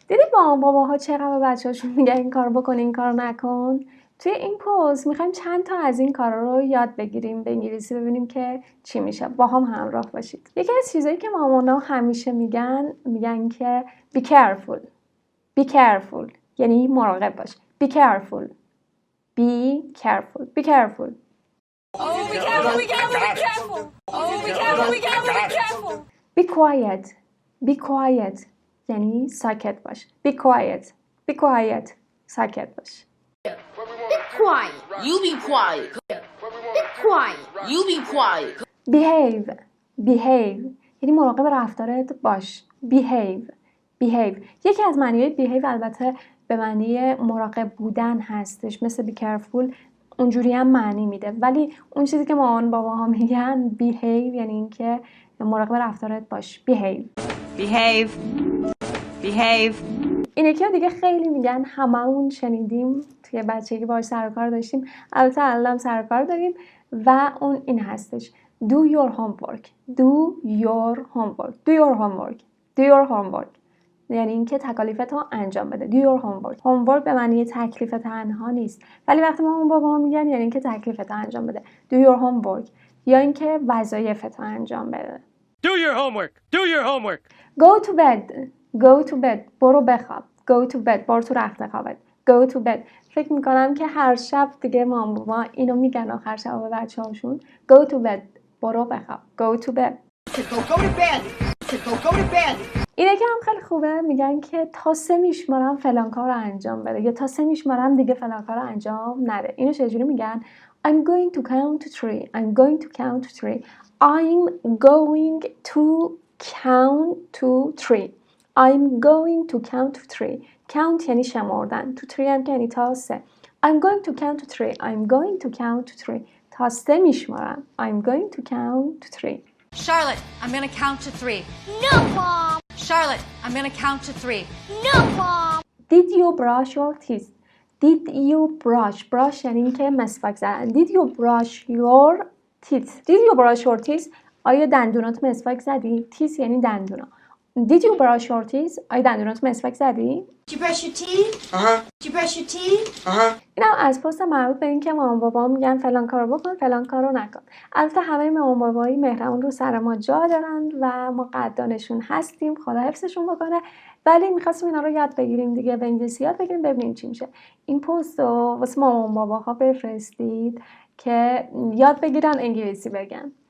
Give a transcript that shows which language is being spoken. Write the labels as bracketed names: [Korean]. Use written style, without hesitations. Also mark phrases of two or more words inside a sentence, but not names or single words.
[Persian] دیدی با باباها چقدر بچه‌هاشون میگن این کارو بکن این کارو نکن؟ توی این پست میخوایم چند تا از این کارا رو یاد بگیریم به انگلیسی، ببینیم که چی میشه. با هم همراه باشید. یکی از چیزایی که مامانا همیشه میگن که [English] be careful. be careful [Persian] یعنی مراقب باش. [English] be careful. be careful. be careful. Oh, be careful, be careful, be careful. Oh, be careful, be careful, be careful. be quiet. be quiet [Persian] یعنی ساکت باش. [English] be quiet. be quiet. [Persian] ساکت باش. [English] Be quiet. You be quiet. Be quiet. You be quiet. [Persian] behave یعنی مراقب رفتارت باش. behave یکی از معنی‌های behave البته به معنی مراقب بودن هستش، مثل [English] be careful [Persian] اونجوری هم معنی میده، ولی اون چیزی که مامان باباها میگن behave یعنی اینکه مراقب رفتارت باش. behave این یکی ها دیگه خیلی میگن، هممون شنیدیم، توی بچگی باهاش سر و کار داشتیم، البته الان سر و کار داریم، و اون این هستش [English] do your homework. do your homework. do your homework. do your homework [Persian] یعنی اینکه تکالیفت رو انجام بده. [English] do your homework. [Persian] homework به معنی تکلیف تنها نیست، ولی وقتی مامان بابا میگن یعنی اینکه تکلیفت رو انجام بده. [English] do your homework [Persian] یا اینکه وظایفت رو انجام بده. [English] Do your homework. Do your homework. go to bed. go to bed [Persian] برو بخواب. [English] go to bed [Persian] برو تو رخت خوابت. [English] go to bed [Persian] فکر میکنم که هر شب دیگه مامان بابا اینو میگن آخر شب به بچه‌هاشون [English] go to bed [Persian] برو بخواب. [English] go to bed. Go to bed. Go to bed. [Persian] اینه که هم خیلی خوبه، میگن که تا 3 میشمارم فلان کار رو انجام بده یا تا 3 میشمارم دیگه فلان کار رو انجام نده. اینو چجوری میگن؟ [English] I'm going to count to 3. I'm going to count to 3. I'm going to count to 3. I'm going to count to 3. count [Persian] یعنی شمردن. to 3 هم که یعنی تا 3. [English] I'm going to count to 3. I'm going to count to 3. [Persian] تا 3 میشمارم. [English] I'm going to count to 3. Charlotte, I'm gonna count to 3. No, Mom. Charlotte, I'm gonna count to 3. No, Mom. Did you brush your teeth? Did you brush [Persian] یعنی اینکه مسواک زدن. [English] Did you brush your teeth? Did you brush your teeth? [Persian] آیا دندونات مسواک زدی؟ teeth یعنی دندونا. [English] Did you brush your teeth? [Persian] آیا دندونات مسواک زدی؟ [English] Did you brush your teeth? Did you brush your teeth? [Persian] اینم از پست مربوط به این که مامان بابا میگن فلان کارو بکن فلان کارو نکن. البته همه مامان بابایی مهرمون رو سر ما جا دارن و ما قدردانشون هستیم، خدا حفظشون بکنه، ولی می‌خواستیم اینا رو یاد بگیریم دیگه، به انگلیسی یاد بگیریم، ببینیم چی میشه. این پست رو واسه مامان باباها بفرستید که یاد بگیرن انگلیسی بگن.